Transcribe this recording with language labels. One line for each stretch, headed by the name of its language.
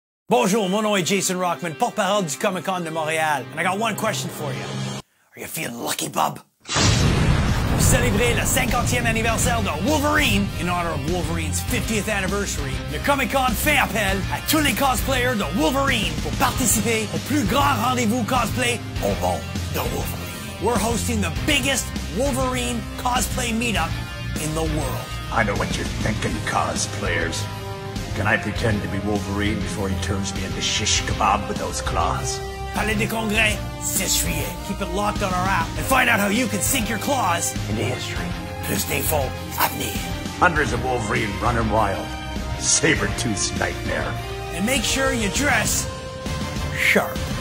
French: Bonjour, mon nom est Jason Rockman, porte-parole du Comic-Con de Montréal.
English: And I got one question for you. Are you feeling lucky, Bob?
French: Pour célébrer le 50e anniversaire de Wolverine,
English: in honor of Wolverine's 50th anniversary,
French: le Comic-Con fait appel à tous les cosplayers de Wolverine pour participer au plus grand rendez-vous cosplay au monde de Wolverine.
English: We're hosting the biggest Wolverine cosplay meetup in the world. I know what you're thinking, cosplayers. Can I pretend to be Wolverine before he turns me into shish kebab with those claws?
French: Palais des Congrès, 6 juillet.
English: Keep it locked on our app and find out how you can sink your claws into history.
French: Plus d'infos à venir.
English: Hundreds of Wolverine running wild. Saber-Tooth's nightmare. And make sure you dress sharp.